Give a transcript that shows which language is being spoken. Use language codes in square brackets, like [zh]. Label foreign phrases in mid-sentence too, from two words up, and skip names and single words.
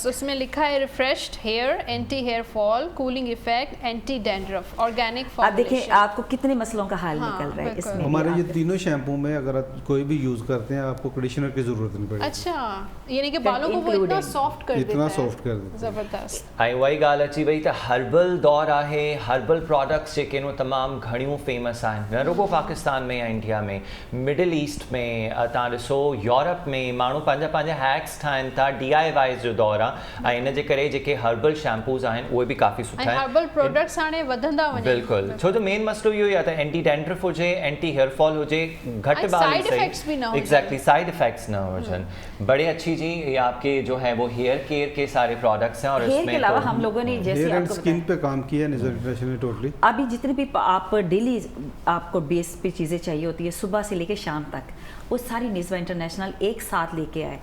[hi] उसमें लिखा है [en] refreshed hair, anti hair fall, cooling effect, anti dandruff, organic [hi] आप फॉर्मुलेशन। देखें आपको कितने मसलों का हल हाँ, निकल रहा है बिल्कुल। इसमें। हमारे भी ये आप- तीनों शैम्पू में अगर आप कोई भी यूज करते हैं आपको कंडीशनर की जरूरत नहीं पड़ेगी। अच्छा, यानी कि बालों को वो इतना Including। सॉफ्ट कर देता इतना है। सॉफ्ट कर देता है। जबरदस्त। [sd] ऐं उहा ई ॻाल्हि अची वई त हर्बल दौरु आहे। [en] herbal products [sd] जेके आहिनि उहे तमामु घणियूं फेमस आहिनि, न रुगो पाकिस्तान में या इंडिया में, [en] Middle East [sd] में। तव्हां ॾिसो यूरोप में माण्हू पंहिंजा पंहिंजा हैक्स ठाहिनि था। DIYs जो दौरु आहे, ऐं इन जे करे जेके [en] herbal shampoos [sd] आहिनि उहे बि काफ़ी सुठा ऐं आहिनि। [en] herbal products [sd] हाणे वधंदा वञनि। बिल्कुलु, छो जो मेन मसलो इहो ई आहे त [en] anti dandruff [sd] हुजे, [en] anti hair fall [sd] हुजे, घटि ऐं बाल [en] side effects [sd] भी ना हुजनि। [en] exactly side effects [sd] न हुजनि। [hi] बड़े अच्छी जी ये आपके जो है वो [en] hair care [hi] के सारे प्रोडक्ट्स हैं। और हेयर इसमें के अलावा तो- हम लोगों ने जैसे [en] hair and [hi] आपको स्किन बताया, पे काम किया है निज़र इंटरनेशनल ने टोटली। अभी जितने भी आप डेली आपको बेस पे चीज़ें चाहिए होती है सुबह से लेके शाम तक, वो सारी निज़्वा इंटरनेशनल एक साथ लेके आए।